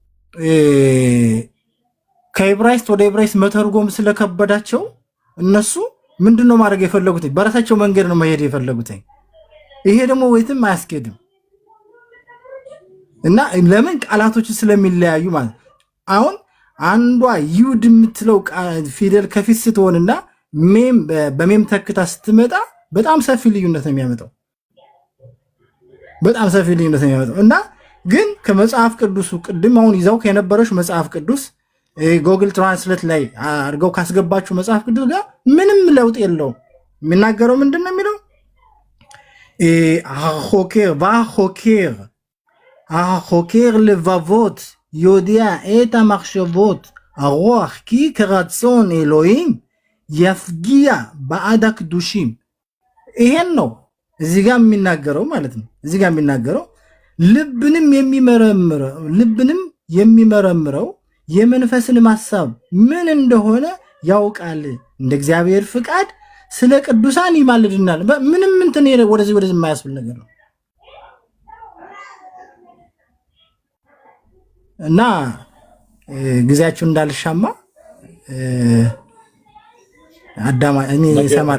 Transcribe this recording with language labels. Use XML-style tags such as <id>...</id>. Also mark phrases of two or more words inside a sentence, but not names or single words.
<am>ከዕብራይስጥ ወደ ዕብራይስጥ መተርጎም ስለከበዳቸው እነሱ ምንድነው ማድረግ የፈለጉት በራሳቸው መንገድ ነው መሄድ የፈለጉት። ይሄ ደግሞ ወይትም አያስኬድም እና ለምን ቃላቶች ስለሚለያዩ ማለት አሁን አንዷ ይሁድ የምትለው ፊደል ከፊት ስትሆንና ሜም በሜም ተክታ ስትመጣ በጣም ሰፊ ልዩነት ነው የሚያመጣው። በጣም ሰፊ ልዩነት ነው የሚያመጣው እና ግን ከመጽሐፍ ቅዱሱ ቅድም አሁን ይዛው ከነበረሽ መጽሐፍ ቅዱስ ጎግል ትራንስሌት ላይ አድርገው ካስገባችሁ መጽሐፍ ቅዱስ ጋር ምንም ለውጥ የለውም። የሚናገረው ምንድን ነው የሚለው</am> <he>החוקר לבבות יודע את המחשבות הרוח כי כרצון אלוהים יפגיע בעד הקדושים</he> <am>ይሄን ነው እዚህ ጋር የሚናገረው ማለት ነው። እዚህ ጋር የሚናገረው ልብንም የሚመረምረው የመንፈስን ሐሳብ ምን እንደሆነ ያውቃል እንደ እግዚአብሔር ፍቃድ ስለ ቅዱሳን ይማልድናል። ምንም እንትን ወደዚህ የማያስብል ነገር ነው እና ጊዜያችሁ እንዳልሻማ አዳማ እኔ ሰማል</am>